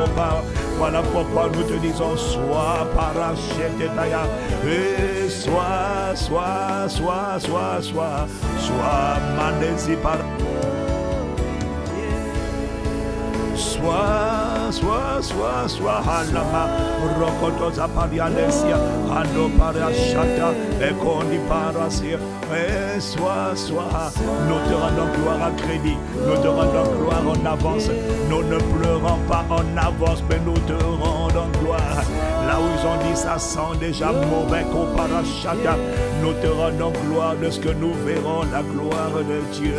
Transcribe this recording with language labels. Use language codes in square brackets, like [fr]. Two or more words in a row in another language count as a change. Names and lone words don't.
[fr] Voilà pourquoi nous te disons, sois parachetetaïa, et sois mandesi par. Sois halama rokoto zaparianesia ando parashata ekondi parasia et sois nous te rendons gloire à crédit, nous te rendons gloire en avance, nous ne pleurons pas en avance mais nous te rendons gloire. Là où ils ont dit ça sent déjà mauvais qu'au parachata, nous te rendons gloire de ce que nous verrons, la gloire de Dieu.